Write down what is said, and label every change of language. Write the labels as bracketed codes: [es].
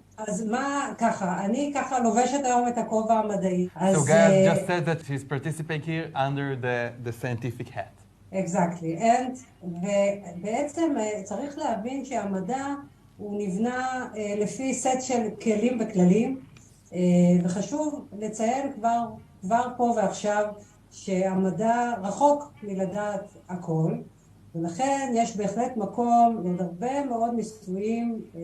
[he] אז מה ככה, אני ככה לובשת היום את הכובע המדעי. [en] So Gaia just said that she's participating here under the scientific hat. Exactly. [he] ובעצם צריך להבין שהמדע הוא נבנה לפי סט של כלים וכללים, וחשוב לציין כבר פה ועכשיו שהמדע רחוק מלדעת הכל, ולכן יש בהחלט מקום לעוד הרבה מאוד ניסויים